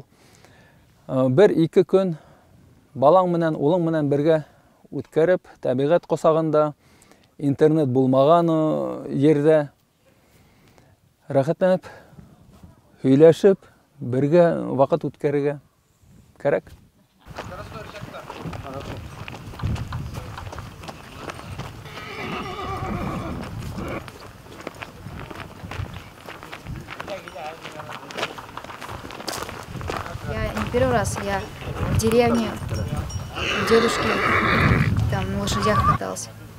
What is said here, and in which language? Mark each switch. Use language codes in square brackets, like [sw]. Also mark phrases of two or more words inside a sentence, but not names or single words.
[ba] 1-2 көн балаң менән, улың менән бергә үткәреп, табигать косагында, интернет булмаган ердә рәхәтләнеп, һөйләшеп, бергә вакыт үткәрергә кәрәк. [ru] Первый раз я в деревне у дедушки там на лошадях катался.